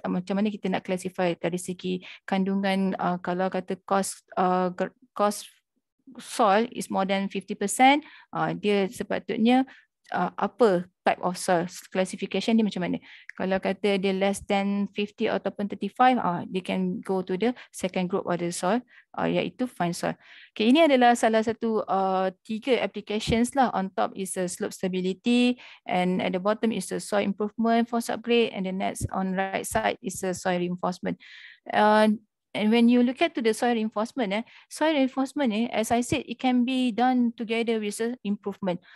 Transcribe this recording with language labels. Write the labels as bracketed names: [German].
[Malay] Macam mana kita nak classify dari segi kandungan. Kalau kata [English] coarse soil is more than 50%, [Malay] dia sepatutnya apa [English] type of soil, [Malay] classification dia macam mana. Kalau kata dia [English] less than 50 [Malay] ataupun [English] 35, they can go to the second group of the soil, [Malay] iaitu [English] fine soil. [Malay] Okay, ini adalah salah satu 3 applications lah. [English] On top is a slope stability, and at the bottom is a soil improvement, force upgrade, and the next on right side is a soil reinforcement. And when you look at to the soil reinforcement, as I said, it can be done together with improvement.